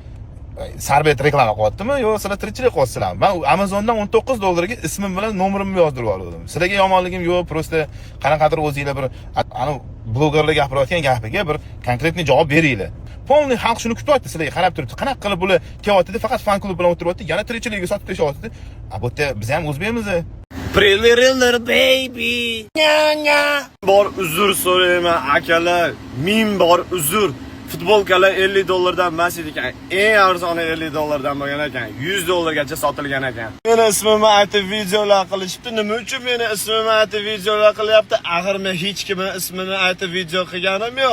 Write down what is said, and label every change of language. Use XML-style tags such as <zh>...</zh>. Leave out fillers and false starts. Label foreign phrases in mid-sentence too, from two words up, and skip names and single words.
<uz>Sarbet reklama qilyaptimi yo sizlar tirikchilik qilyapsizlarmi? Men Amazondan $19 ga ismim bilan nomerimni yozdirib oldim. Sizlarga yomonligim yo'q, prosta qanaqadir o'zingizlar bir ana blogerlar gapirayotgan gapiga bir konkretniy javob beringlar. Polni xalq shuni kutyapti, sizlarga qarab turibdi. Qanaqa qilib bular kelyapti, faqat fan klub bilan o'tiryapti, yana tirikchiligiga sotib tashyapti. Bu yerda biz ham o'zbekmiz.</uz> <en>Pretty baby. Nya.</en> <uz>Bor uzr so'rayman akalar. Ming bor uzr. Futbolkalar $50 dan emas ekan. Eng arzoni $50 dan bo'lgan ekan. $100 gacha sotilgan ekan. Meni ismimni aytib videolar qilishibdi. Nima uchun meni ismimni aytib videolar qilyapti? Axir men hech kimni ismini aytib video qilganim yo'q.</uz>